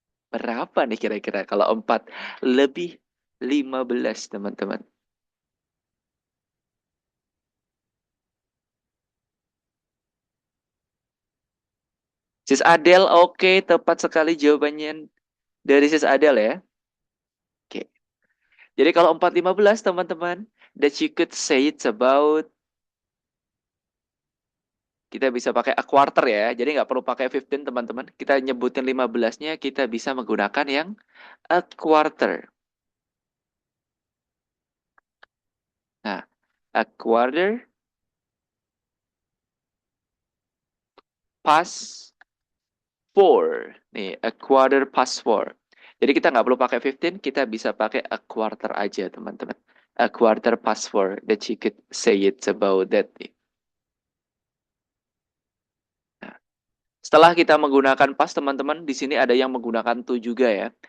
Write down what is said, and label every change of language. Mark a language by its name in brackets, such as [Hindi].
[Indonesian] Berapa nih kira-kira kalau 4 lebih 15, teman-teman? Sis Adel, oke, tepat sekali jawabannya dari Sis Adel ya. Oke. Jadi kalau 4:15, teman-teman, [English] that you could say it's about, [Indonesian] kita bisa pakai a quarter ya. Jadi nggak perlu pakai 15, teman-teman. Kita nyebutin 15-nya, kita bisa menggunakan yang a quarter. [English] Nah, a quarter past 4. [Indonesian] Nih, [English] a quarter past 4. [Indonesian] Jadi kita nggak perlu pakai 15, kita bisa pakai a quarter aja, teman-teman. [English] A quarter past 4, that you could say it's about that. [Indonesian] Nah, setelah kita menggunakan pas, teman-teman, di sini ada yang menggunakan to juga ya.